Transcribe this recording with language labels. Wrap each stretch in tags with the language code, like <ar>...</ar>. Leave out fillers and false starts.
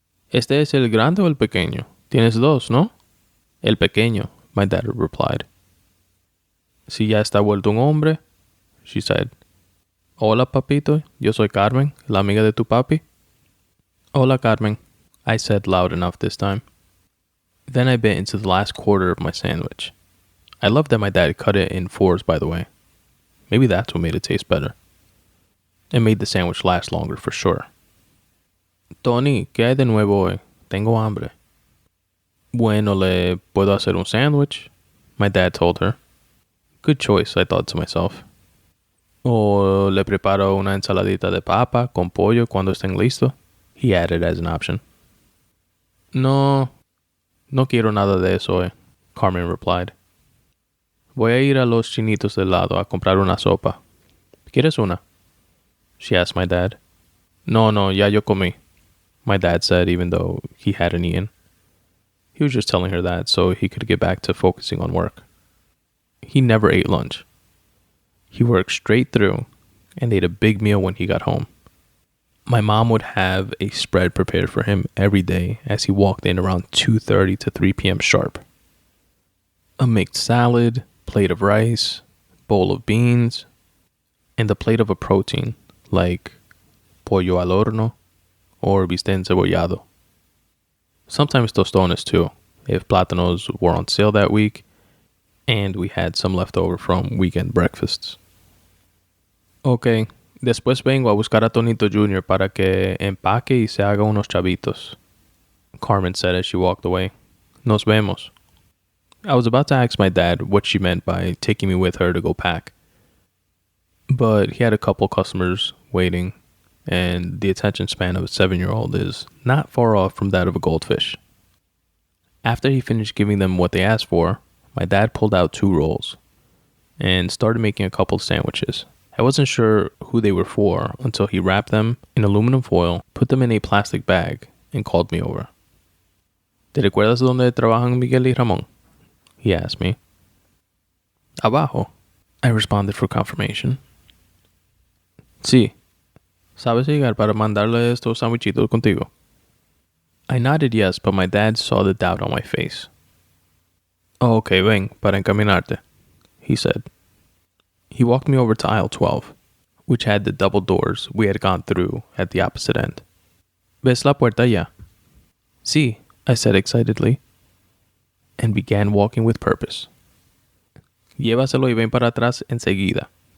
<es>Este es el grande o el pequeño? Tienes dos, ¿no? El pequeño,</es> <en>my dad replied.</en> <es>Si ya está vuelto un hombre,</es> <en>she said.</en> <es>Hola, papito. Yo soy Carmen, la amiga de tu papi. Hola, Carmen,</es> <en>I said loud enough this time. Then I bit into the last quarter of my sandwich. I love that my dad cut it in fours, by the way. Maybe that's what made it taste better. It made the sandwich last longer for sure.</en> <es>Tony, ¿qué hay de nuevo hoy? Tengo hambre. Bueno, le puedo hacer un sandwich,</es> <en>my dad told her. Good choice, I thought to myself.</en> <es>O le preparo una ensaladita de papa con pollo cuando estén listos,</es> <en>he added as an option.</en> <es>No quiero nada de eso hoy,</es> <en>Carmen replied.</en> <es>Voy a ir a los chinitos del lado a comprar una sopa. ¿Quieres una?</es> <en>She asked my dad.</en> <es>No, ya yo comí,</es> <en>my dad said, even though he hadn't eaten. He was just telling her that so he could get back to focusing on work. He never ate lunch. He worked straight through and ate a big meal when he got home. My mom would have a spread prepared for him every day as he walked in around 2:30 to 3 p.m. sharp. A mixed salad, plate of rice, bowl of beans, and a plate of a protein like pollo al horno or bistec encebollado. Sometimes tostones too, if plátanos were on sale that week and we had some left over from weekend breakfasts.</en> <es>Ok, después vengo a buscar a Tonito Jr. para que empaque y se haga unos chavitos,</es> <en>Carmen said as she walked away.</en> <es>Nos vemos.</es> <en>I was about to ask my dad what she meant by taking me with her to go pack, but he had a couple customers waiting, and the attention span of a 7-year-old is not far off from that of a goldfish. After he finished giving them what they asked for, my dad pulled out 2 rolls and started making a couple of sandwiches. I wasn't sure who they were for until he wrapped them in aluminum foil, put them in a plastic bag, and called me over.</en> <es>¿Te recuerdas dónde trabajan Miguel y Ramón?</es> <en>He asked me.</en> <es>Abajo,</es> <en>I responded for confirmation. Sí.</en> <es>¿Sabes llegar para mandarle estos sandwichitos contigo?</es> <en>I nodded yes, but my dad saw the doubt on my face. Oh, okay,</en> <es>ven, para encaminarte,</es> <en>he said. He walked me over to aisle 12, which had the double doors we had gone through at the opposite end.</en> <es>¿Ves la puerta ya? Sí,</es> <en>I said excitedly, and began walking with purpose.</en> <es>Llévaselo y ven para atrás enseguida,</es>